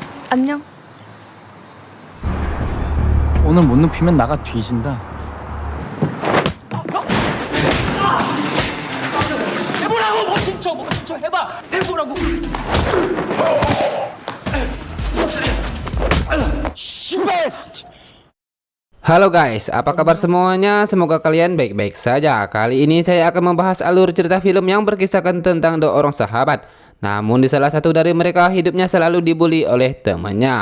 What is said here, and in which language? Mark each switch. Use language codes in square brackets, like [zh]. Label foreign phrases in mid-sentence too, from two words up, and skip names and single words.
[ko] 안녕. 오늘 못 눕히면 나가 뒤진다. 해보라고. 멋진 척 해봐. 해보라고. [id] Halo guys, apa kabar semuanya? Semoga kalian baik-baik saja. Kali ini saya akan membahas alur cerita film yang berkisahkan tentang dua orang sahabat. Namun di salah satu dari mereka hidupnya selalu dibully oleh temannya.